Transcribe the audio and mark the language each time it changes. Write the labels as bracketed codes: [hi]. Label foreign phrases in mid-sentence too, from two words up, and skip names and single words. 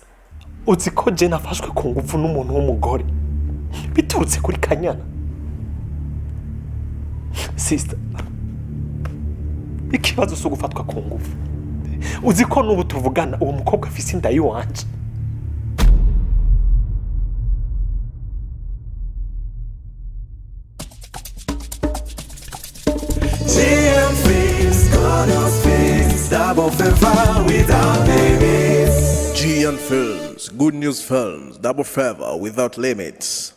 [rn] Uzi ko je nafashwe ku ngufu n'umuntu w'umugore biturutse kuri Kanyana. Sister, ikibazo cyo gufatwa ku ngufu. Uzi ko n'ubu tuvugana uwo mukobwa afise inda yiwanje. [en] Double favor without limits. GN Films, Good News Films, Double Favor Without Limits.